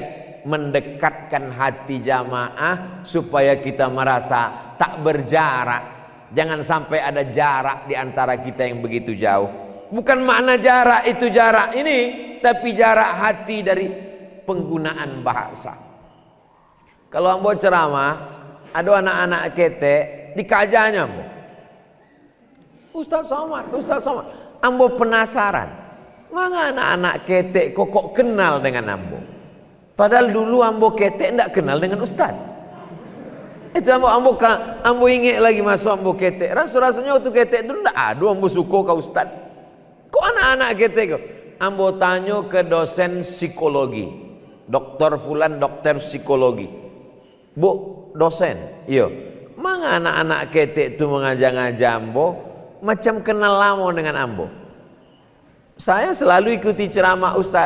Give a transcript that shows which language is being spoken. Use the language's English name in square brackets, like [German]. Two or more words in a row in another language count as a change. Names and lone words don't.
[Indonesian] Mendekatkan hati jamaah supaya kita merasa tak berjarak. Jangan sampai ada jarak di antara kita yang begitu jauh. Bukan makna jarak itu jarak ini, tapi jarak hati dari penggunaan bahasa. Kalau ambo ceramah, ada anak-anak kete dikajanya ambo, Ustaz Somad, ambo penasaran, mana anak-anak kete kok kenal dengan ambo? Padahal dulu ambo kete ndak kenal dengan Ustaz. Itu ambo ingat lagi masuk ambo kete. Rasanya waktu kete dulu ndak ada ambo suko ke Ustaz. Kok anak-anak kete kok? Ambo tanya ke dosen psikologi, dokter fulan, dokter psikologi. Bu, dosen, iya. Mana anak-anak kete itu mengajak-ngajak ambo, macam kenal lama dengan ambo. Saya selalu ikuti ceramah Ustaz.